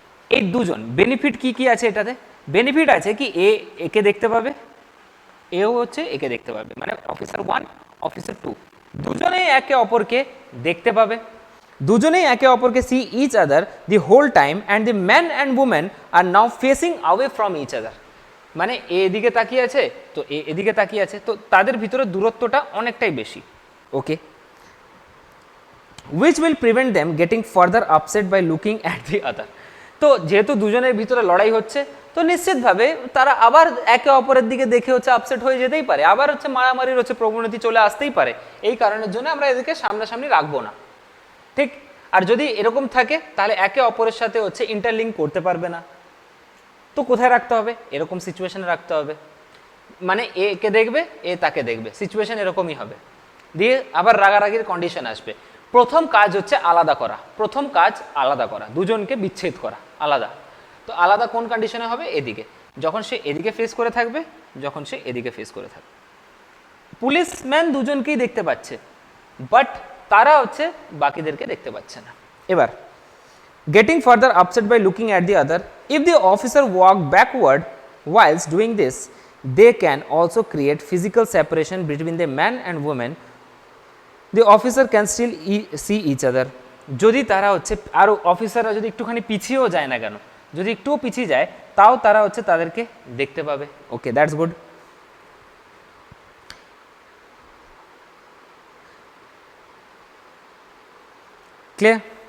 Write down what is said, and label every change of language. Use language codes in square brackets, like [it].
[bn] এই দুজন বেনিফিট কি কি আছে এটাতে? বেনিফিট আছে কি একে দেখতে পাবে, এও হচ্ছে একে দেখতে পাবে, মানে অফিসার 1 অফিসার 2 দুজনেই একে অপরকে দেখতে পাবে, দুজনেই একে অপরকে [en] See each other the whole time, and the man and women are now facing away from each other. [bn] মানে এ এদিকে তাকিয়ে আছে, তো এ এদিকে তাকিয়ে আছে, তো তাদের ভিতরে দূরত্বটা অনেকটাই বেশি। [en] Okay, which will prevent them getting further upset by looking at the other। [bn] তো যেহেতু দুজনের ভিতরে লড়াই হচ্ছে, তো নিশ্চিতভাবে তারা আবার একে অপরের দিকে দেখে হচ্ছে আপসেট হয়ে যেতেই পারে, আবার হচ্ছে মারামারির হচ্ছে প্রবণতা চলে আসতেই পারে। এই কারণের জন্য আমরা এদেরকে সামনাসামনি রাখবো না, ঠিক। আর যদি এরকম থাকে তাহলে একে অপরের সাথে হচ্ছে ইন্টারলিঙ্ক করতে পারবে না। তো কোথায় রাখতে হবে? এরকম সিচুয়েশনে রাখতে হবে, মানে এ কে দেখবে, এ তাকে দেখবে, সিচুয়েশন এরকমই হবে। দিয়ে আবার রাগারাগির কন্ডিশন আসবে। প্রথম কাজ হচ্ছে আলাদা করা, প্রথম কাজ আলাদা করা, দুজনকে বিচ্ছেদ করা, আলাদা। তো আলাদা কোন কন্ডিশনে হবে? এদিকে, যখন সে এদিকে ফেস করে থাকবে, যখন সে এদিকে ফেস করে থাকবে। পুলিশম্যান দুজনকেই দেখতে পাচ্ছে, বাট তারা হচ্ছে বাকিদেরকে দেখতে পাচ্ছে না। [en] এবার getting further upset by looking at the other, if the officer walk backward whilst doing this, they can also create physical separation between the man and woman, the officer can still see each other। [bn] যদি তারা হচ্ছে আরও অফিসাররা যদি একটুখানি পিছিয়েও যায় না কেন, যদি একটুও পিছিয়ে যায়, তাও তারা হচ্ছে তাদেরকে দেখতে পাবে। [en] Okay, that's good. [bn] ক্লিয়ার?